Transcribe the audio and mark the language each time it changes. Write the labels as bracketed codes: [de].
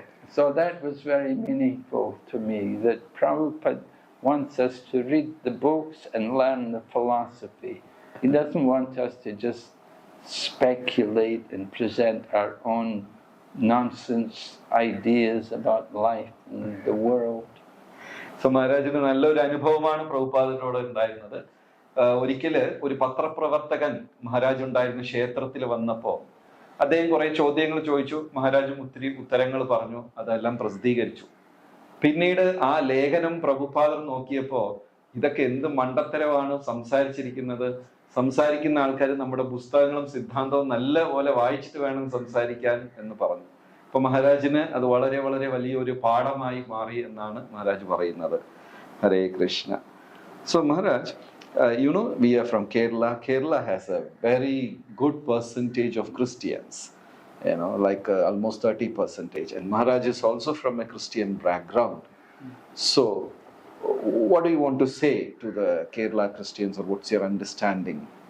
[en] So that was very meaningful to me, that Prabhupada wants us to read the books and learn the philosophy. He doesn't want us to just speculate and present our own nonsense ideas about life and the world. [ml] So മഹാരാജിന് നല്ലൊരു അനുഭവമാണ് പ്രഭുപാദനോട് ഉണ്ടായിരുന്നത്. ഒരിക്കല് ഒരു പത്രപ്രവർത്തകൻ മഹാരാജ് ഉണ്ടായിരുന്ന ക്ഷേത്രത്തിൽ വന്നപ്പോ അദ്ദേഹം കുറെ ചോദ്യങ്ങൾ ചോദിച്ചു. മഹാരാജും ഒത്തിരി ഉത്തരങ്ങൾ പറഞ്ഞു, അതെല്ലാം പ്രസിദ്ധീകരിച്ചു. പിന്നീട് ആ ലേഖനം പ്രഭുപാദർ നോക്കിയപ്പോ ഇതൊക്കെ എന്ത് മണ്ടത്തരമാണ് സംസാരിച്ചിരിക്കുന്നത്, സംസാരിക്കുന്ന ആൾക്കാർ നമ്മുടെ പുസ്തകങ്ങളും സിദ്ധാന്തവും നല്ല പോലെ വായിച്ചിട്ട് വേണം സംസാരിക്കാൻ എന്ന് പറഞ്ഞു. അപ്പൊ മഹാരാജിന് അത് വളരെ വളരെ വലിയൊരു പാഠമായി മാറി എന്നാണ് മഹാരാജ് പറയുന്നത്. ഹരേ Krishna. [en] So Maharaj, you know, we are from Kerala. Kerala has a very good percentage of Christians, you know, like almost 30%. And Maharaj is also from a Christian background. So what do you want to say to the Kerala Christians, or what's your understanding?